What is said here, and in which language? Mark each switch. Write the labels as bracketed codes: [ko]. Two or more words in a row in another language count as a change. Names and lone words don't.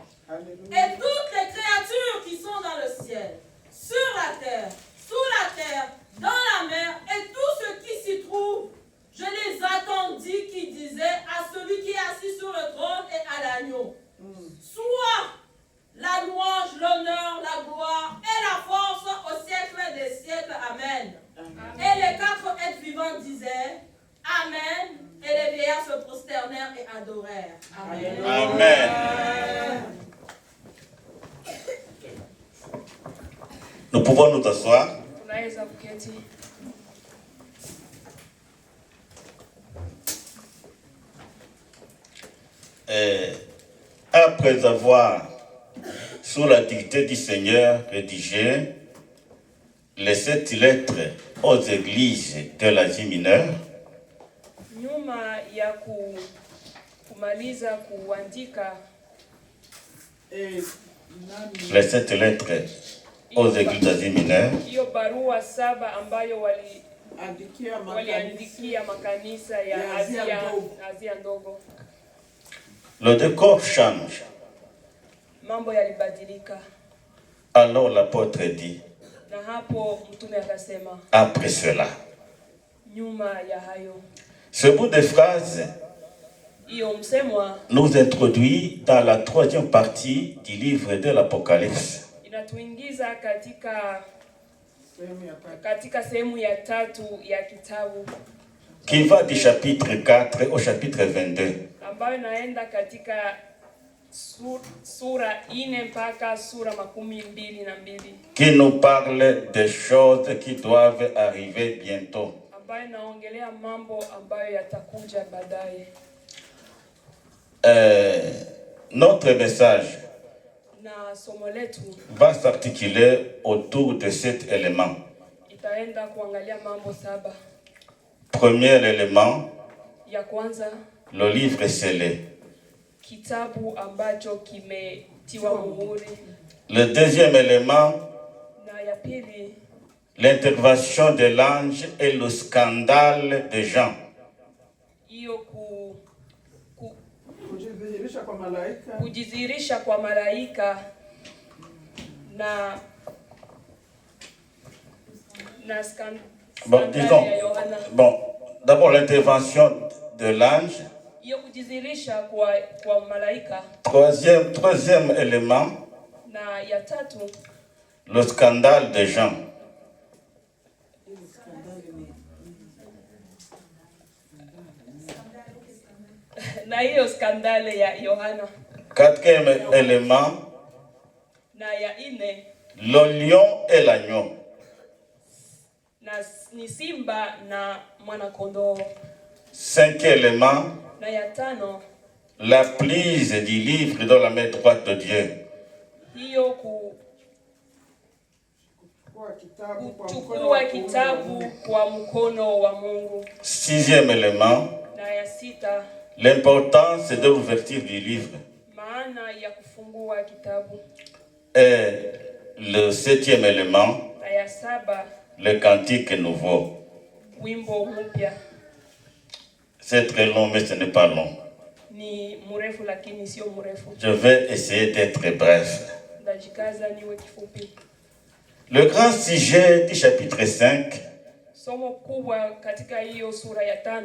[fr] Et toutes les créatures qui sont dans le ciel, sur la terre, sous la terre, dans la mer, et tout ce qui s'y trouve, je les attendis qui disaient à celui qui est assis sur le trône et à l'agneau, soit la louange, l'honneur, la gloire et la force au siècle des siècles. Amen. Et les 4 êtres vivants disaient Amen. Et les vieillards se prosternèrent et adorèrent. Amen. Amen. Amen. Nous pouvons nous asseoir. [sw] Tunaweza kuketi. [fr] Après avoir, sous la dictée du Seigneur, rédigé les 7 lettres aux églises de l'Asie mineure, [sw] Nyuma ya kumaliza kuandika [fr] les 7 lettres aux églises d'Asie mineure, [sw] hiyo barua 7 ambayo waliandikia makanisa ya Asia ndogo, [fr] le décor change. [sw] Mambo yalibadilika. [fr] Alors l'apôtre dit, [sw] Na hapo mtume akasema, [fr] après cela, [sw] nyuma ya hayo, [fr] ce bout de phrase [sw] hiyo msemwa [fr] nous introduit dans la 3e partie du livre de l'Apocalypse. [sw] Inatuingiza katika sehemu ya 3 ya kitabu, [fr] qui va du chapitre 4 au chapitre 22. [sw] Ambayo naenda katika sura 4 mpaka sura 22. [fr] Qui nous parle des choses qui doivent arriver bientôt. [sw] Ambayo naongelea mambo ambayo yatakuja baadaye. [fr] Notre message [sw] Na somo letu [fr] va s'articuler autour de cet élément. [sw] Itaenda kuangalia mambo 7. [fr] Premier élément, [sw] Ya kwanza, [fr] le livre scellé. [sw] Kitabu ambacho kimetiwa muhuri. [fr] Le deuxième élément, [sw] Na ya pili, [fr] l'intervention de l'ange et le scandale de Jean. [sw] Hiyo kujidhihirisha kwa malaika na [fr] Bon, disons, bon, d'abord l'intervention de l'ange. [sw] Hiyo kujidhihirisha kwa malaika. [fr] Troisième élément, [sw] Na ya tatu, [fr] le scandale de Jean. [sw] Na hiyo skandale ya Yohana. [fr] Quatrième élément, [sw] Na ya 4, [fr] le lion et l'agneau. [sw] na ni simba na mwana kondoo. [fr] Cinquième élément, [sw] Na ya 5, [fr] la prise du livre dans la main droite de Dieu. [sw] hiyo kuchukua kitabu kwa mkono wa Mungu. [fr] Sixième élément, [sw] Na ya 6, [fr] l'importance de l'ouverture du livre. [sw] maana ya kufungua kitabu. [fr] Et le septième élément, [sw] Na ya 7, [fr] le cantique nouveau. [sw] wimbo mpya. [fr] C'est très long, mais ce n'est pas long. [sw] Ni mrefu lakini sio mrefu. [fr] Je vais essayer d'être bref. [sw] Ndajikaza niwe kifupi. [fr] Le grand sujet du chapitre 5 [sw] Somo kubwa katika hiyo sura ya 5